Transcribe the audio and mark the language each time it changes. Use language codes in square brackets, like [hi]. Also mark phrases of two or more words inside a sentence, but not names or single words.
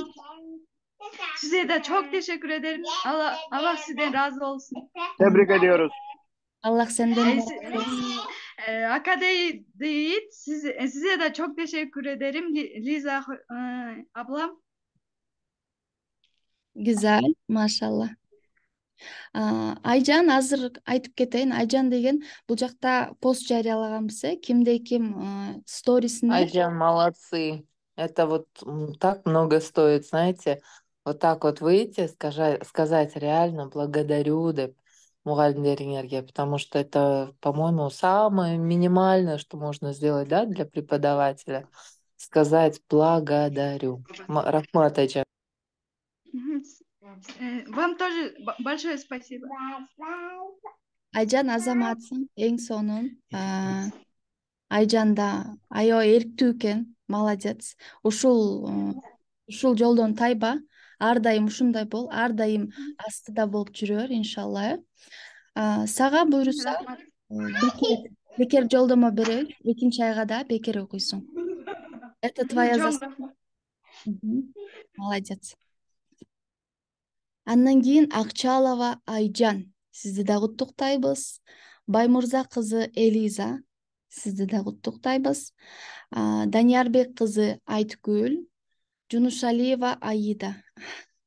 [tr] Size de çok teşekkür ederim. Allah sizden razı olsun. Tebrik ediyoruz. Allah senden razı olsun. Akademi değil, size de çok teşekkür ederim Liza ablam. Güzel, maşallah. [ky] Айжан, азыр айтып кетейин. Айжан деген бул жакта пост жарыялаганбыз, кимде ким сторисине. Айжан, [ru] молодцы. Это вот так много стоит, знаете. Вот так вот выйти, сказать реально благодарю [ky] деп мугалимдериңерге, [ru] потому что это, по-моему, самое минимальное, что можно сделать, да, для преподавателя. Сказать благодарю. Рахмат, Айжан. Вам тоже большое спасибо. [ky] Айжан азаматсың, эң сонун. Айжан да аябай эрктүү экен, молодец. Ушул жолдон тайба, ар дайым ушундай бол, ар дайым астыда болуп жүрөр, иншалла. Сага буйруса бекер жолдомо беребиз, 2-айга да бекер окуйсуң. [ru] Это твоя заслуга. Молодец. [ky] Андан кийин Акчалова Айжан, сизди да куттуктайбыз. Баймурза кызы Элиза, сизди да куттуктайбыз. Даниярбек кызы Айткүл, Жунушалиева Аида.